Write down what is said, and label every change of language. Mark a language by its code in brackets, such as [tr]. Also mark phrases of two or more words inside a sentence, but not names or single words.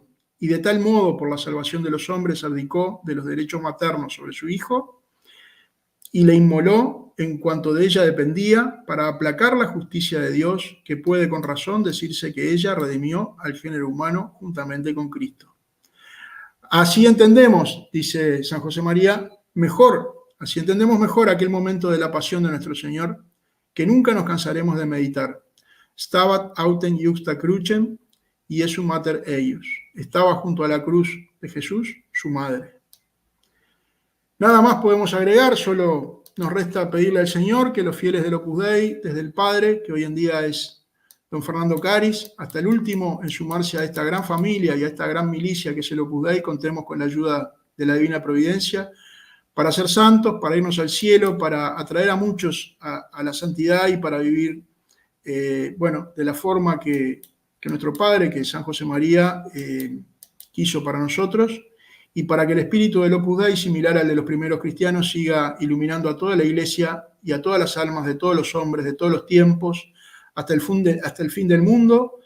[es] Y de tal modo, por la salvación de los hombres, abdicó de los derechos maternos sobre su hijo y le inmoló en cuanto de ella dependía, para aplacar la justicia de Dios, que puede con razón decirse que ella redimió al género humano juntamente con Cristo. Así entendemos, dice San José María, así entendemos mejor aquel momento de la pasión de nuestro Señor, que nunca nos cansaremos de meditar. [la] Stabat autem juxta crucem, Iesu mater eius. [es] Estaba junto a la cruz de Jesús, su madre. Nada más podemos agregar, solo nos resta pedirle al Señor que los fieles del Opus Dei, desde el padre, que hoy en día es don Fernando Caris, hasta el último en sumarse a esta gran familia y a esta gran milicia que es el Opus Dei, contemos con la ayuda de la Divina Providencia para ser santos, para irnos al cielo, para atraer a muchos a la santidad y para vivir, de la forma que nuestro Padre, que es San José María, quiso para nosotros, y para que el espíritu del Opus Dei, similar al de los primeros cristianos, siga iluminando a toda la Iglesia y a todas las almas de todos los hombres, de todos los tiempos, hasta el fin del mundo.